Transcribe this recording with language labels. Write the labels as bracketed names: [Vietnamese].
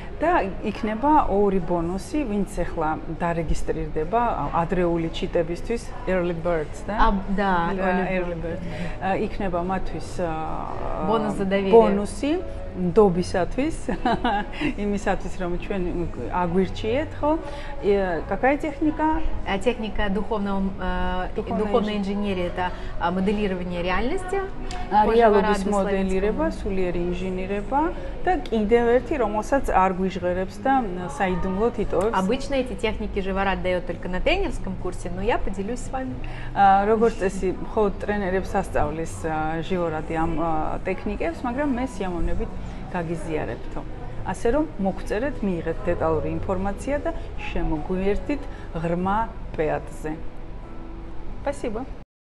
[Georgian] Да, იქნება 2 ბონუსი, ვინც ახლა დარეგისტრირდება ადრეული ჩიტებისთვის, [English] early birds, [Georgian] да? [Russian] Да, [English] early birds. [Georgian] იქნება მათთვის [Russian] бонус за доверие. [Georgian] ბონუსი ნდობისათვის, იმისათვის რომ ჩვენ აგვირჩიეთ, ხო? [Russian] Какая техника? Техника духовной инженерии это моделирование реальности. [Georgian] რეალობის მოდელირება, სულიერი ინჟინირება და კიდევ ერთი, რომელსაც არ გვიჟღერებს და საიდუმლოდ იტოვებს. [Russian] Обычно эти техники Живорад дает только на тренерском курсе, но я поделюсь с вами. [Georgian] როგორც წესი, მხოლოდ ტრენერებს ასწავლის Живораდი ამ ტექნიკებს, მაგრამ მე სიამოვნებით გაგიზიარებთო. ასე რომ მოგწერეთ, მიიღეთ დეტალური ინფორმაცია და შემოგვიერთდით ღრმა პეატზე. Спасибо.